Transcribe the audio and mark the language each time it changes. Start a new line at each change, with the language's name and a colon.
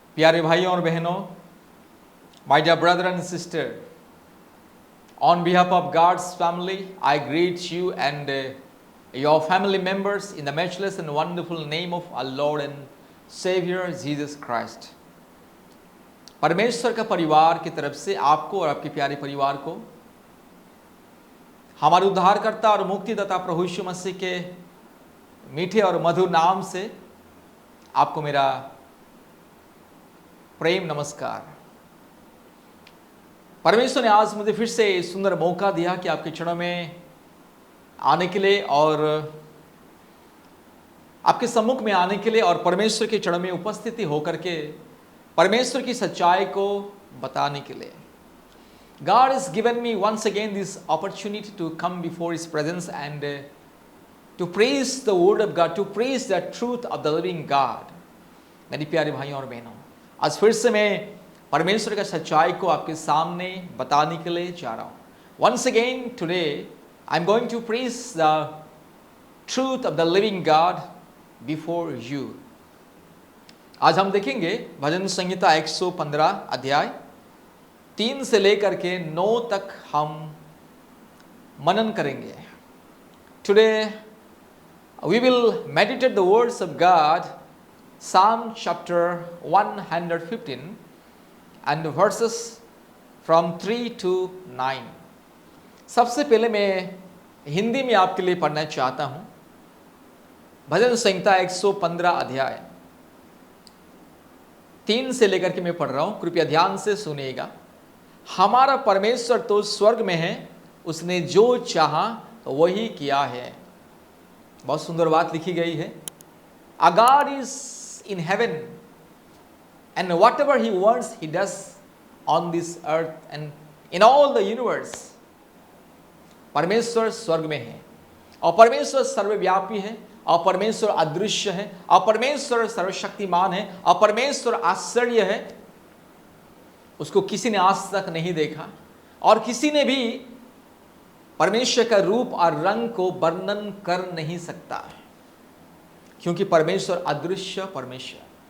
Hindi: प्यारे भाइयों और बहनों,
English: my dear brother and sister, on behalf of God's family, I greet you and your family members in the matchless and wonderful name of our Lord and Savior Jesus Christ.
Hindi: परमेश्वर का परिवार की तरफ से आपको और आपके प्यारे परिवार को हमारे उद्धारकर्ता और मुक्तिदाता प्रभु यीशु मसीह के मीठे और मधुर नाम से आपको मेरा प्रेम नमस्कार। परमेश्वर ने आज मुझे फिर से सुंदर मौका दिया कि आपके चरणों में आने के लिए और आपके सम्मुख में आने के लिए और परमेश्वर के चरणों में उपस्थिति होकर के परमेश्वर की सच्चाई को बताने के लिए।
English: God has given me once again this opportunity to come before His presence and to praise the word of God, to praise the truth of the living God.
Hindi: मेरी प्यारे भाइयों और बहनों, आज फिर से मैं परमेश्वर का सच्चाई को आपके सामने बताने के लिए जा रहा हूँ।
English: Once again today I am going to praise the truth of the living God before you.
Hindi: आज हम देखेंगे भजन संहिता 115 अध्याय 3 से लेकर के 9 तक हम मनन करेंगे।
English: Today we will meditate the words of God, Psalm chapter 115 and verses from 3 to 9.
Hindi: सबसे पहले मैं हिंदी में आपके लिए पढ़ना चाहता हूँ भजन संहिता 115 अध्याय 3 से लेकर के मैं पढ़ रहा हूँ, कृपया ध्यान से सुनिएगा। हमारा परमेश्वर तो स्वर्ग में है, उसने जो चाहा वही किया है। बहुत सुंदर बात लिखी गई है।
English: Our God is in heaven and whatever He wants He does on this earth and in all the universe.
Hindi: परमेश्वर स्वर्ग में है और परमेश्वर सर्वव्यापी है और परमेश्वर अदृश्य है और परमेश्वर सर्वशक्तिमान है और परमेश्वर आश्चर्य है। उसको किसी ने आज तक नहीं देखा और किसी ने भी परमेश्वर का रूप और रंग को वर्णन कर नहीं सकता है, क्योंकि परमेश्वर अदृश्य परमेश्वर।